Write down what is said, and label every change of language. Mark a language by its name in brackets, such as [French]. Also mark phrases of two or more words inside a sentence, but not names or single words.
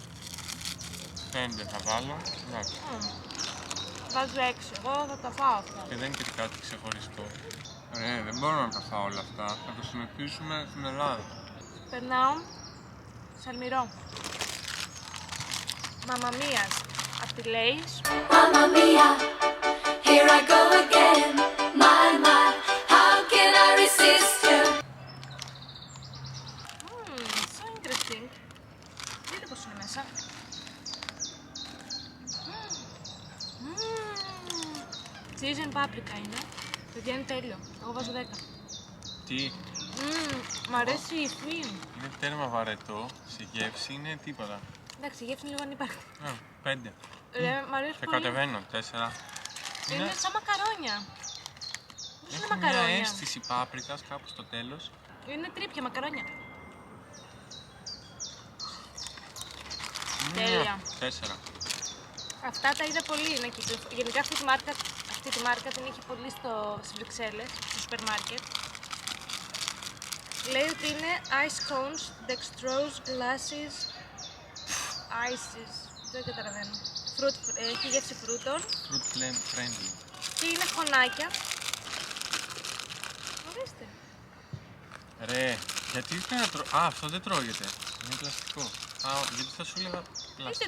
[Greek] 5 θα βάλω. Εντάξει. Βάζω 6. Εγώ θα τα φάω αυτά. Και δεν είναι και κάτι ξεχωριστό. Δεν μπορώ να τα φάω όλα αυτά. Θα το συνεχίσουμε στην Ελλάδα. Περνάω σε αλμυρό. Mamma Mia από τη Lay's. [English] Mamma Mia, here I go again. My, how can I resist you? So interesting. [Greek] Δείτε πως είναι μέσα. [English] Seasoned paprika είναι. [Greek] Παιδιά είναι τέλειο. Εγώ βάζω 10. Τι? Μ' αρέσει η υφή. Είναι τέρμα βαρετό. Σε γεύση είναι τίποτα. Εντάξει, η γεύση είναι λίγο ανύπαρκτη. 5. Μ' αρέσει Και πολύ. κατεβαίνω 4. Είναι σαν μακαρόνια. Πώς είναι Έχει μακαρόνια? μια αίσθηση πάπρικας κάπου στο τέλος. Είναι τρίπια μακαρόνια. Τέλεια. 4. Αυτά τα είδα πολύ να κυκλοφορούν. Γενικά αυτή τη μάρκα την είχε πολύ στις Βρυξέλλες, στο σούπερ μάρκετ. Λέει ότι είναι [English] ice cones, dextrose, glasses, ices. [Greek] Δεν καταλαβαίνω. Έχει γεύση φρούτων. [English] Fruit friendly. [Greek] Και είναι χωνάκια. Ορίστε. Ρε, γιατί δεν αυτό δεν τρώγεται. Είναι πλαστικό. Γιατί θα σου έλεγα πλαστικό.